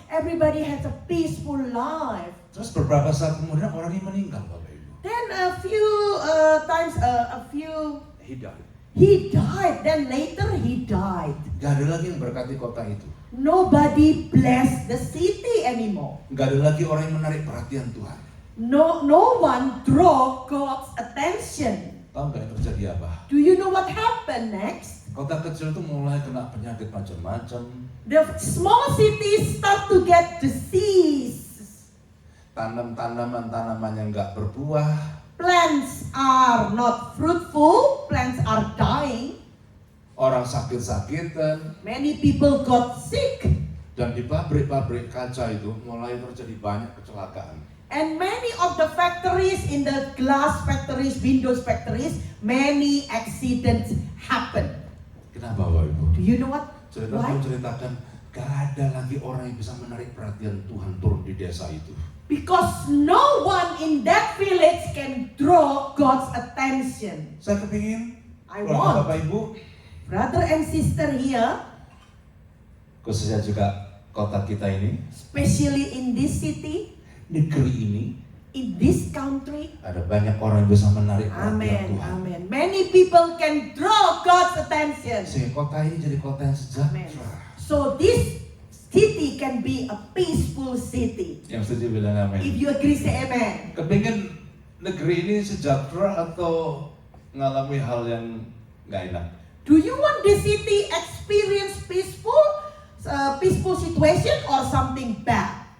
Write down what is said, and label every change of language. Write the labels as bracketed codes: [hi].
[en] Everybody has a peaceful life. [id] Terus beberapa saat kemudian orang ini meninggal, Bapak Ibu. [en] Then a few times, He died. he died. Then later he died. [id] Gak ada lagi yang berkati kota itu. [en] Nobody blessed the city anymore. [id] Gak ada lagi orang yang menarik perhatian Tuhan. [en] No one draw God's attention. [id] Tahu nggak yang terjadi apa? [en] Do you know what happened next? [id] Kota kecil itu mulai kena penyakit macam-macam. [en] The small cities start to get disease. [id] Tanaman-tanaman yang nggak berbuah. [en] Plants are not fruitful. Plants are dying. [id] Orang sakit-sakitan. [en] Many people got sick. [id] Dan di pabrik-pabrik kaca itu mulai terjadi banyak kecelakaan. [en] And many of the factories, in the glass factories, windows factories, many accidents happen. [id] Kenapa, Bapak Ibu? [en] Do you know what? Why? [id] Ceritakan, gak ada lagi orang yang bisa menarik perhatian Tuhan turun di desa itu. [en] Because no one in that village can draw God's attention. [id] Saya kepingin, [en] I [id] keluarga [en] want. [id] Bapak Ibu, [en] Brother and sister here, [id] khususnya juga kota kita ini, [en] especially in this city, [id] negeri ini, [en] in this country, [id] ada banyak orang yang bisa menarik perhatian amen, Tuhan. amen. [en] Many people can draw God's attention. [id] Sehingga kota ini jadi kota yang Amen. sejahtera. [en] So this city can be a peaceful city. [id] Yang setuju bilang [en] If amin. you agree, say amen. [id] Kepingin negeri ini sejahtera atau ngalami hal yang gak enak? [en] Do you want the city experience peaceful situation or something bad?